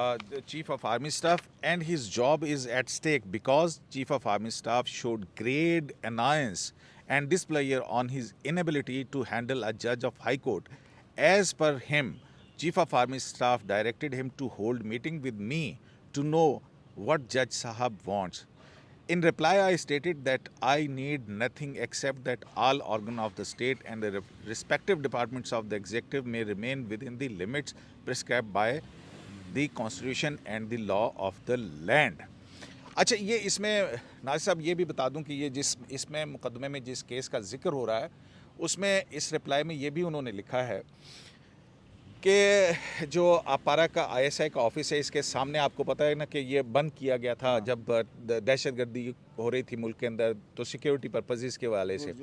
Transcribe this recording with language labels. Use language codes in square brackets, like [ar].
[en] the Chief of Army Staff, and his job is at stake because Chief of Army Staff showed great annoyance and displeasure on his inability to handle a judge of High Court. As per him, Chief of Army Staff directed him to hold meeting with me to know what Judge Sahab wants. In reply, I stated that I need nothing except that all organs of the state and the respective departments of the executive may remain within the limits prescribed by the Constitution and the law of the land. [hi] अच्छा, ये इसमें नाज़िर साहब ये भी बता दूं कि ये इसमें मुकदमे में जिस केस का जिक्र हो रहा है उसमें इस रिप्लाई में ये भी उन्होंने लिखा है कि जो अपारा का ISI का ऑफिस है, इसके सामने आपको पता है ना कि ये बंद किया गया था जब दहशतगर्दी हो रही थी मुल्क के अंदर, तो सिक्योरिटी पर्पजेज़ के वाले से